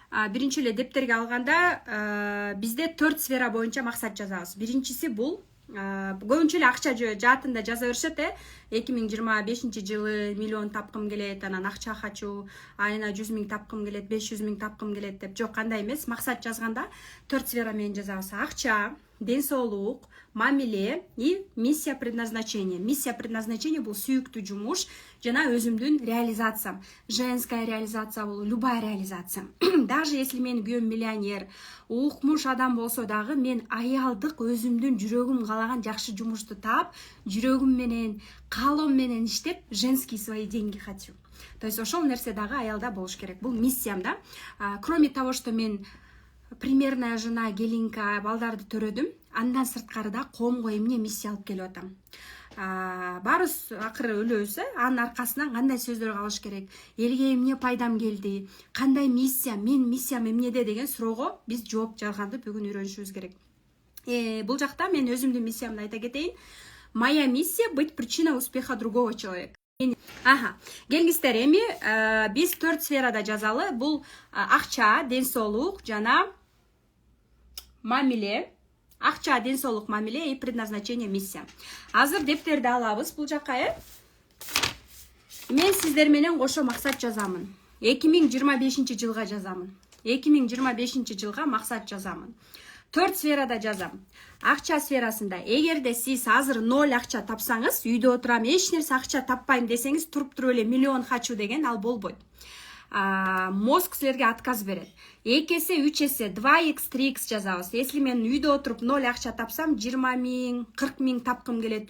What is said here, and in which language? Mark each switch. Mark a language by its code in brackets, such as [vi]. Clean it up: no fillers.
[ky] Биринчи эле дептерге алганда бизде 4 сфера боюнча максат жазабыз. Биринчиси бул көбүнчө эле акча жаатында жаза беришет. 2025 жылы миллион тапкым келет, анан акча [ru] хочу, [ky] айына 100 000 тапкым келет, 500 000 тапкым келет деп. Жок, кандай эмес. Максат жазганда 4 сфера менен жазабыз. Акча, ден соолук, мамиле [ru] и миссия предназначение. [ky] Миссия предназначение бул сүйүктүү жумуш жана өзүмдүн реализациям. [ru] Женская реализация [ky] бул, [ru] любая реализация. Даже если [ky] мен күйөөм миллионер, укмуш адам болсо дагы мен аялдык өзүмдүн жүрөгүм каалаган жакшы жумушту таап, жүрөгүм менен, каалоом менен иштеп, [ru] женские свои деньги хочу. То есть [ky] ошол нерсе дагы аялда болуш керек. Бул миссиям да. [ru] Кроме того, что [ky] мен [ru] примерная жена, [ky] келинка, балдарды төрөдүм, андан сырткары да коомго эмне миссия алып келип атам. Барыбыз акыры өлөбүз, анын аркасынан кандай сөздөр калыш керек, элге эмне пайдам келди, кандай миссия, мен миссиям эмнеде деген суроого биз жооп жазганды бүгүн үйрөнүшүбүз керек. Бул жакта мен өзүмдүн миссиямды айта кетейин. [ru] Моя миссия — быть причиной успеха другого человека. [ky] Келиңиздер, эми биз 4 сферада жазалы. Бул акча, ден соолук жана мамиле. Акча, ден соолук, мамиле [ru] и предназначение, миссия. [ky] Азыр дептерди алабыз бул жакка. Мен сиздер менен кошо максат жазамын. 2025 жылга жазамын. 2025 жылга максат жазамын. 4 сферада жазам. Акча сферасында эгерде сиз азыр 0 акча тапсаңыз, үйдө отурам, эч нерсе акча таппайм десеңиз, туруп эле миллион [ru] хочу [ky] деген ал болбойт. Мозг силерге отказ берет. 2 эсе, 3 эсе, 2x, 3x жазабыз. [ru] Если [ky] мен үйдө отуруп 0 акча тапсам, 20 000, 40 000 тапкым келет.